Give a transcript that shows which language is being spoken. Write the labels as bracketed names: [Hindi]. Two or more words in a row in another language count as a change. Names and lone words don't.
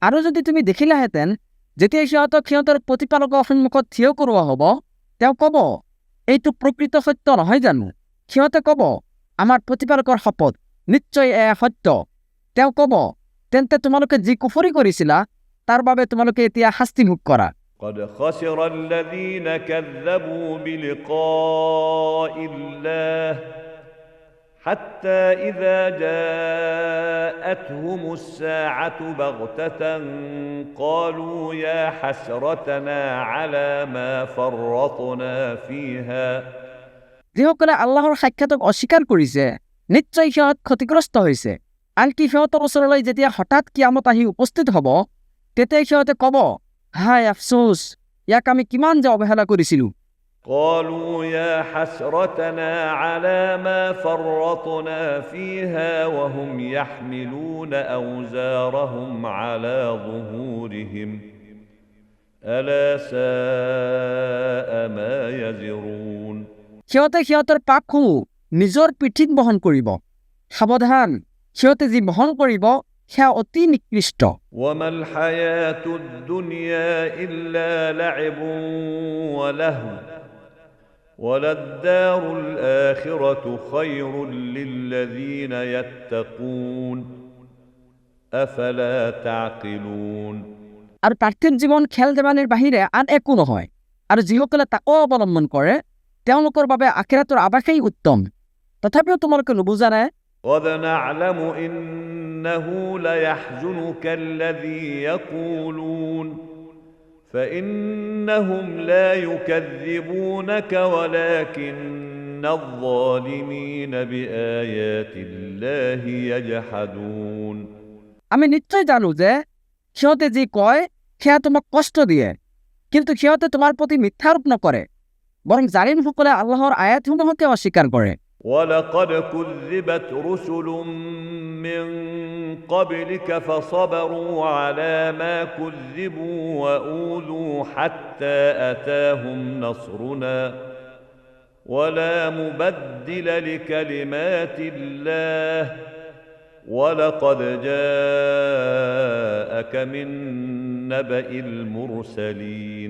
[Assamese] আৰু যদি তুমি দেখিলাহেঁতেন যেতিয়া সিহঁতক সিহঁতৰ প্ৰতিপালকৰ সন্মুখত থিয় কৰোৱা হ'ব তেওঁ ক'ব এইটো প্ৰকৃত সত্য নহয় জানো সিহঁতে ক'ব আমাৰ প্ৰতিপালকৰ শপত নিশ্চয় এয়া সত্য তেওঁ ক'ব তেন্তে তোমালোকে যি কুফৰি কৰিছিলা তাৰ বাবে তোমালোকে এতিয়া শাস্তি ভোগ কৰা [Arabic] قد خسر الذين كذبوا بلقاء الله حتى إذا جاءتهم الساعة بغتة قالوا يا حسرتنا على ما فرطنا فيها [Assamese] যিসকলে আল্লাহৰ সাক্ষাতক অস্বীকাৰ কৰিছে নিশ্চয় সিহঁত ক্ষতিগ্ৰস্ত হৈছে আনকি সিহঁতৰ ওচৰলৈ যেতিয়া হঠাৎ কিয়ামত আহি উপস্থিত হ'ব তেতিয়া সিহঁতে ক'ব হায় আফচোচ ইয়াক আমি কিমান যে অৱহেলা কৰিছিলোঁ [Arabic] قالوا يا حسرتنا على ما فرطنا فيها وهم يحملون أوزارهم على ظهورهم ألا ساء ما يزرون [Assamese] সিহঁতে সিহঁতৰ পাপসমূহ নিজৰ পিঠিত বহন কৰিব সাৱধান সিহঁতে যি বহন কৰিব সেয়া অতি নিকৃষ্ট [Arabic] وما الحياة الدنيا إلا لعب ولهو وللدار الآخرة خير للذين يتقون أفلا تعقلون [Assamese] আৰু পাৰ্থিৱ জীৱন খেল ধেমালিৰ বাহিৰে আন একো নহয় আৰু যিসকলে তাকো অৱলম্বন কৰে তেওঁলোকৰ বাবে আখিৰাতৰ আৱাসেই উত্তম তথাপিও তোমালোকে নুবুজানে [Arabic] قد نعلم إنه ليحزنك الذي يقولون فإنهم لا يكذبونك ولكن الظالمين بآيات الله يجحدون [Assamese] আমি নিশ্চয় জানো যে সিহঁতে যি কয় সেয়া তোমাক কষ্ট দিয়ে কিন্তু সিহঁতে তোমাৰ প্ৰতি মিথ্যাৰোপ নকৰে বৰং জালিমসকলে আল্লাহৰ আয়াতসমূহকে অস্বীকাৰ কৰে [Arabic] ولقد كذبت رسل من قبلك فصبروا على ما كذبوا وأوذوا حتى أتاهم نصرنا ولا مبدل لكلمات الله ولقد جاءك من نبأ المرسلين